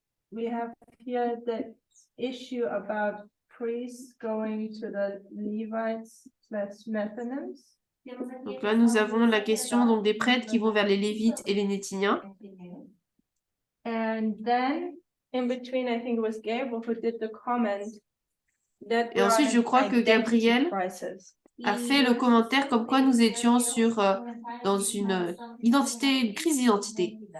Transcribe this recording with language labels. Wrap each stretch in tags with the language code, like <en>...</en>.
<en>We have here the issue about priests going to the Levites / Nethinims.</en> <fr>Donc là, nous avons la question donc, des prêtres qui vont vers les Lévites et les Nétiniens.</fr> <en>And then in between, I think it was Gabriel who did the comment that</en> <fr>Et ensuite, je crois que Gabriel</fr> <en>crisis.</en> <fr>a fait le commentaire comme quoi nous étions dans une une crise d'identité.</fr>